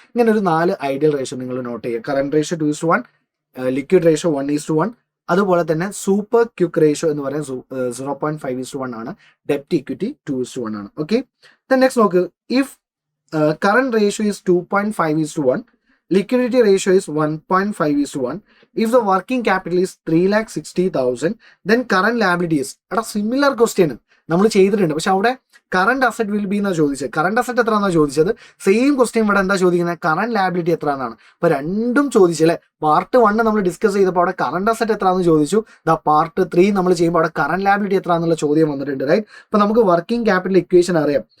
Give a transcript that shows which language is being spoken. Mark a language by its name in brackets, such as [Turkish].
[Malayalam] ഇങ്ങനെ ഒരു 4 ideal ratio നിങ്ങൾ നോട്ട് ചെയ്യുക. കറണ്ട് റേഷ്യോ 2:1, ലിക്വിഡ് റേഷ്യോ 1:1, അതുപോലെ തന്നെ സൂപ്പർ ക്യുക്ക് റേഷ്യോ എന്ന് പറയുന്നത് 0.5:1 ആണ്. [English] ഡെപ്റ്റ് equity 2:1 ആണ്. Okay, next നോക്ക്, if current ratio is 2.5:1, liquidity ratio is 1.5:1. If the working capital is 3,60,000, then current liabilities. [Malayalam] എടാ സിമിലർ ക്വസ്റ്റ്യൻ നമ്മൾ ചെയ്തിട്ടുണ്ട്, പക്ഷെ അവിടെ [English] current asset will be [Malayalam] എന്നാണ് ചോദിച്ചത്. കറണ്ട് അസറ്റ് എത്ര എന്നാണ് ചോദിച്ചത്. സെയിം ക്വസ്റ്റ്യൻ ഇവിടെ എന്താ ചോദിക്കുന്നത്? കറണ്ട് ലാബിലിറ്റി എത്ര എന്നാണ്. അപ്പൊ രണ്ടും ചോദിച്ചല്ലേ. പാർട്ട് 1 നമ്മൾ ഡിസ്കസ് ചെയ്തപ്പോൾ അവിടെ കറണ്ട് അസറ്റ് എത്രയാണെന്ന് ചോദിച്ചു. പാർട്ട് 3 നമ്മൾ ചെയ്യുമ്പോൾ അവിടെ കറണ്ട് ലാബിലിറ്റി എത്ര എന്നുള്ള ചോദ്യം വന്നിട്ടുണ്ട്. റൈറ്റ്, അപ്പൊ നമുക്ക് വർക്കിംഗ് ക്യാപിറ്റൽ ഇക്വേഷൻ അറിയാം.